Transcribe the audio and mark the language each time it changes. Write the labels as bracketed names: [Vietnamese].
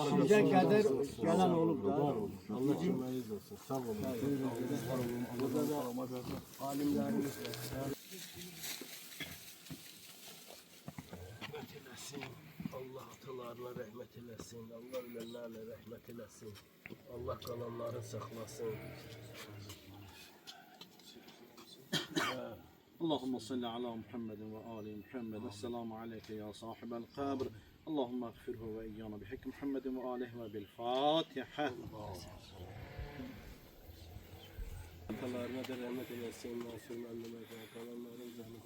[Azerbaijani] Sizə qədər gələn olub da. Allah cümləniz olsun. Sağ olun. Burada da alimlərimiz var. Rəhmət eləsin. Allah atalarına rəhmət eləsin. Allah ölənlərlə rəhmət eləsin. Allah qalanları saxlasın. [Arabic] اللهم صل على محمد وآل محمد السلام عليك يا صاحب القبر اللهم اغفره وإيانا بحق محمد وآله وبالفاتحة [Azerbaijani] Atalarına da rəhmət eləsin. Nasır müəllimə də qalanların zəhmət.